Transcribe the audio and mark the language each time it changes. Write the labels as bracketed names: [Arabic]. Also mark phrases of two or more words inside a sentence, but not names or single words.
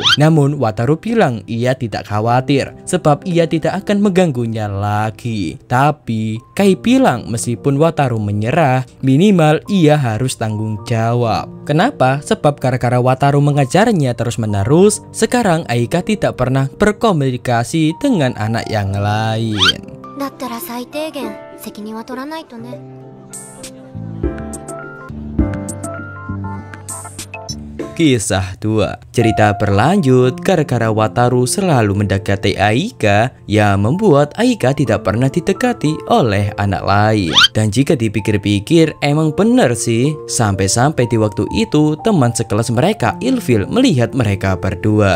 [Indonesian] Namun Wataru bilang ia tidak khawatir sebab ia tidak akan mengganggunya lagi. Tapi Kai bilang meskipun Wataru menyerah, minimal ia harus tanggung jawab. Kenapa? Sebab gara-gara Wataru mengajarnya terus-menerus, sekarang Aika tidak pernah berkomunikasi dengan anak yang lain. [Japanese] だったら最低限責任は取らないとね。 [Indonesian] Kisah 2. Cerita berlanjut gara-gara Wataru selalu mendekati Aika yang membuat Aika tidak pernah didekati oleh anak lain. Dan jika dipikir-pikir emang bener sih, sampai-sampai di waktu itu teman sekelas mereka ilfil melihat mereka berdua.